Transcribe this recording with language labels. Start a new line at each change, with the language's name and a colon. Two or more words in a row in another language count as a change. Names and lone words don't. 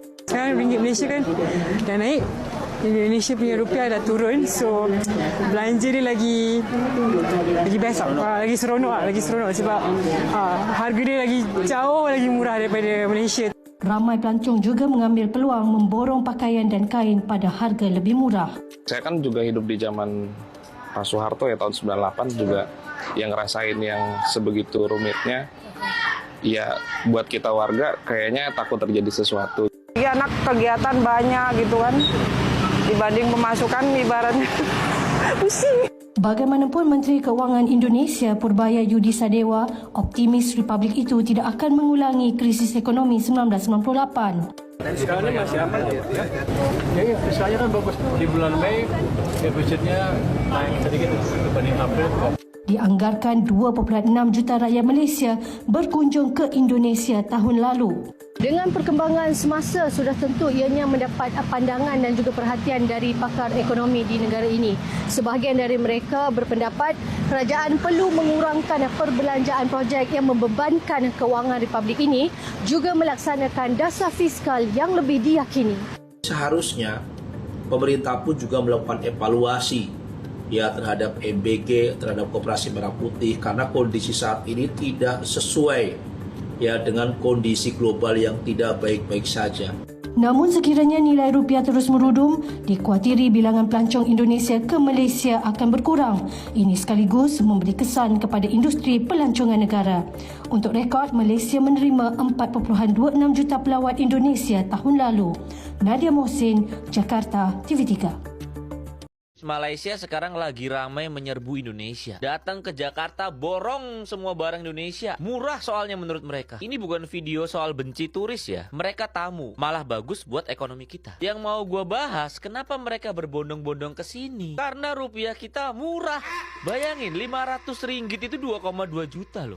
Malay: Sekarang ringgit Malaysia kan dah naik. Indonesia punya rupiah dah turun, so belanja dia lagi best lah. Lagi seronok sebab harga dia lagi jauh lagi murah daripada Malaysia. Ramai pelancong juga mengambil peluang memborong pakaian dan kain pada harga lebih murah.
Indonesian: Saya kan juga hidup di zaman Pak Soeharto ya, tahun 98 juga, yang ngerasain yang sebegitu rumitnya. Ya buat kita warga kayaknya takut terjadi sesuatu. Ya, anak kegiatan banyak gitu kan, dibanding pemasukan ibaratnya pusing.
Malay: Bagaimanapun Menteri Keuangan Indonesia Purbaya Yudi Sadewa optimis Republik itu tidak akan mengulangi krisis ekonomi 1998.
Indonesian: Sekarang ini masih aman ya? Ya, fiskanya kan bagus. Di bulan Mei, defisitnya naik sedikit dibanding April.
Malay: Dianggarkan 2,6 juta rakyat Malaysia berkunjung ke Indonesia tahun lalu. Dengan perkembangan semasa, sudah tentu ianya mendapat pandangan dan juga perhatian dari pakar ekonomi di negara ini. Sebahagian dari mereka berpendapat kerajaan perlu mengurangkan perbelanjaan projek yang membebankan kewangan Republik ini, juga melaksanakan dasar fiskal yang lebih diyakini.
Indonesian: Seharusnya pemerintah pun juga melakukan evaluasi ya terhadap MBG, terhadap Koperasi Merah Putih, karena kondisi saat ini tidak sesuai ya dengan kondisi global yang tidak baik-baik saja.
Malay: Namun sekiranya nilai rupiah terus merudum, dikuatiri bilangan pelancong Indonesia ke Malaysia akan berkurang. Ini sekaligus memberi kesan kepada industri pelancongan negara. Untuk rekod, Malaysia menerima 4.26 juta pelawat Indonesia tahun lalu. Nadia Mohsin, Jakarta, TV3.
Indonesian: Malaysia sekarang lagi ramai menyerbu Indonesia. Datang ke Jakarta, borong semua barang Indonesia. Murah soalnya menurut mereka. Ini bukan video soal benci turis ya. Mereka tamu, malah bagus buat ekonomi kita. Yang mau gua bahas, kenapa mereka berbondong-bondong ke sini? Karena rupiah kita murah. Bayangin, RM500 itu 2,2 juta loh.